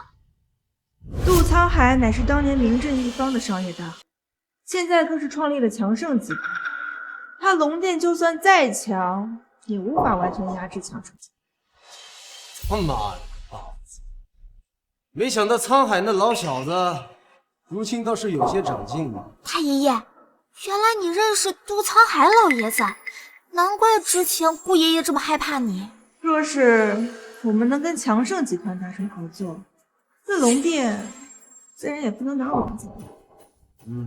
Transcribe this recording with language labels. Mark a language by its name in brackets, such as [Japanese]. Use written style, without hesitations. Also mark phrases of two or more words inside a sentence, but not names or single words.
[Chinese] 杜滄海乃是当年名震一方的商業大亨，現在更是創立了強盛集團。他龍殿就算再強，也無法完全壓制強盛集團。他媽的包子！沒想到滄海那老小子，如今倒是有些長進了。太爺爺，原來你認識杜滄海老爺子，難怪之前顧爺爺這麼害怕你。若是我們能跟強盛集團達成合作，那龍殿自然也不能拿我們怎麼樣。